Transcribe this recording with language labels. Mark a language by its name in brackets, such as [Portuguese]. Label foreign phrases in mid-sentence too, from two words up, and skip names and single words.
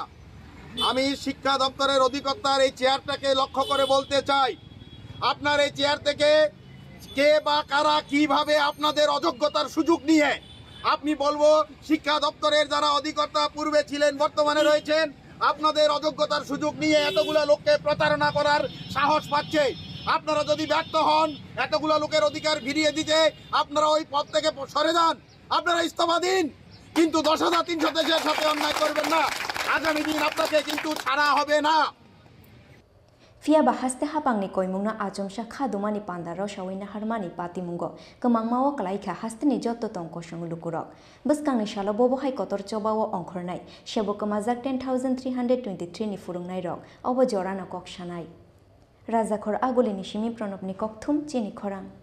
[Bangla] আমি শিক্ষা দপ্তরের অধিকর্তার এই চেয়ারটাকে লক্ষ্য করে বলতে চাই, আপনার এই চেয়ার থেকে কে বা কারা কিভাবে আপনাদের অযোগ্যতার সুযোগ নিয়ে, আপনি বলবো শিক্ষা দপ্তরের যারা অধিকর্তা পূর্বে ছিলেন বর্তমানে রয়েছেন, আপনাদের অযোগ্যতার সুযোগ নিয়ে এতগুলো লোককে প্রতারণা করার সাহস পাচ্ছে। আপনারা যদি ব্যর্থ হন এতগুলো লোকের অধিকার ফিরিয়ে দিতে, আপনারা ওই পদ থেকে সরে যান, আপনারা ইস্তফা দিন, কিন্তু 10,323 সাথে অন্যায় করবেন না। আগামী দিন আপনাকে কিন্তু ছাড়া হবে না। [Kok Borok] Fiaba haste hapangni koimungna ajomsha khadumani pandaro shawina harmani patimungo kemangmawo kalaika hasteni joto tongko shangulukurok buskangni shalo bobo hai kotor chobawo ongkhornai shebo kemajak 10323 ni furungnai rok obo jorana kokshanai Rajakhor agulini shimi pranobni kokthum chini khorang